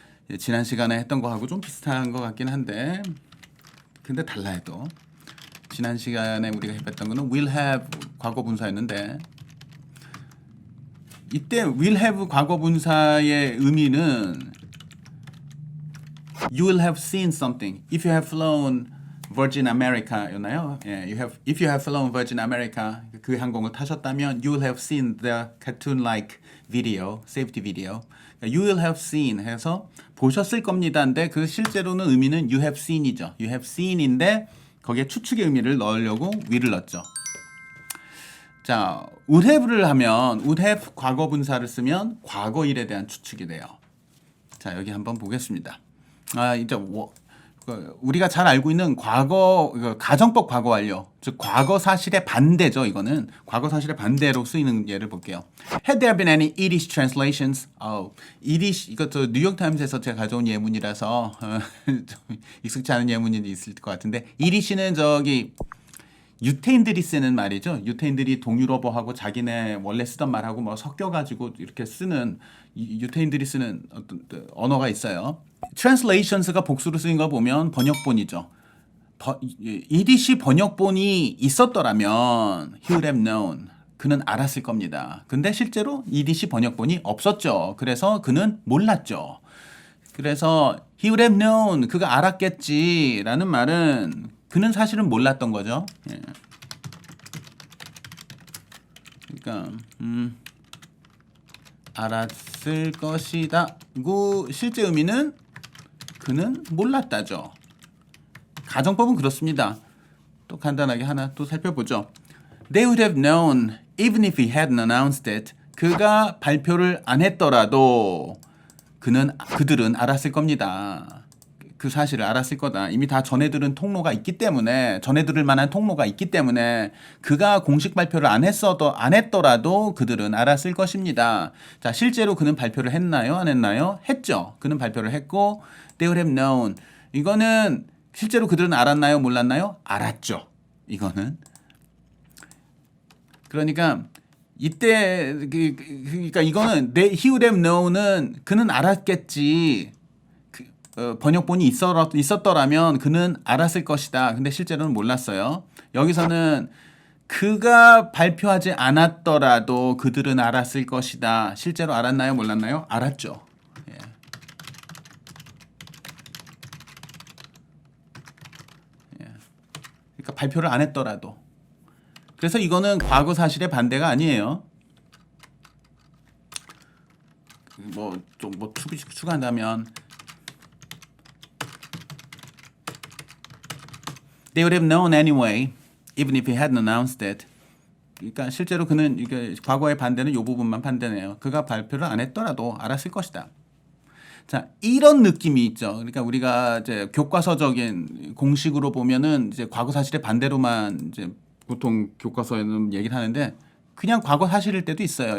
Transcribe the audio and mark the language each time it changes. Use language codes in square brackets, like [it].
[ko] 예, 지난 시간에 했던 거하고 좀 비슷한 것 같긴 한데 근데 달라요 또. 지난 시간에 우리가 해봤던 거는 [en] will have [ko] 과거 분사였는데 이때 will have 과거 분사의 의미는 [en] you will have seen something. If you have flown Virgin America였나요? 예, if you have flown Virgin America [ko] 그 항공을 타셨다면 [en] you will have seen the cartoon-like video, safety video. You will have seen [ko] 해서 보셨을 겁니다인데 그 실제로는 의미는 [en] you have seen [ko] 이죠. [en] You have seen [ko] 인데 거기에 추측의 의미를 넣으려고 will을 넣었죠. 자, would have를 하면 would have 과거 분사를 쓰면 과거 일에 대한 추측이 돼요. 자, 여기 한번 보겠습니다. 이제 우리가 잘 알고 있는 과거 가정법 과거 완료, 즉 과거 사실의 반대죠. 이거는 과거 사실의 반대로 쓰이는 예를 볼게요. [en] Had there been any Yiddish translations? [ko] Yiddish 이것도 뉴욕 타임스에서 제가 가져온 예문이라서 좀 익숙치 않은 예문이 있을 것 같은데 Yiddish는 저기 유태인들이 쓰는 말이죠. 유태인들이 동유럽어하고 자기네 원래 쓰던 말하고 뭐 섞여가지고 이렇게 쓰는 유태인들이 쓰는 어떤 언어가 있어요. Translations가 복수로 쓰인 거 보면 번역본이죠. 이디시 번역본이 있었더라면 [en] he would have known. [ko] 그는 알았을 겁니다. 근데 실제로 이디시 번역본이 없었죠. 그래서 그는 몰랐죠. 그래서 [en] he would have known. [ko] 그가 알았겠지라는 말은 그는 사실은 몰랐던 거죠. 예. 그러니까 알았을 것이다고 실제 의미는 그는 몰랐다죠. 가정법은 그렇습니다. 또 간단하게 하나 또 살펴보죠. [en] They would have known even if he hadn't announced it. [ko] 그가 발표를 안 했더라도 그들은 알았을 겁니다. 그 사실을 알았을 거다. 이미 다 전해들은 통로가 있기 때문에 전해들을 만한 통로가 있기 때문에 그가 공식 발표를 안 했더라도 그들은 알았을 것입니다. 자, 실제로 그는 발표를 했나요? 안 했나요? 했죠. 그는 발표를 했고 [en] they would have known. [ko] 이거는 실제로 그들은 알았나요? 몰랐나요? 알았죠. 이거는. 그러니까 이때 그러니까 이거는 [en] he would have known [ko] 은 그는 알았겠지. 번역본이 있었더라면 그는 알았을 것이다. 근데 실제로는 몰랐어요. 여기서는 그가 발표하지 않았더라도 그들은 알았을 것이다. 실제로 알았나요? 몰랐나요? 알았죠. 예. 예. 그러니까 발표를 안 했더라도. 그래서 이거는 과거 사실의 반대가 아니에요. 좀 추가한다면 [en] They would have known anyway, even if he hadn't announced it. [ko] 그러니까 실제로 그는 이게 과거의 반대는 이 부분만 반대네요. 그가 발표를 안 했더라도 알았을 것이다. 자, 이런 느낌이 있죠. 그러니까 우리가 이제 교과서적인 공식으로 보면은 이제 과거 사실의 반대로만 이제 보통 교과서에는 얘기를 하는데 그냥 과거 사실일 때도 있어요.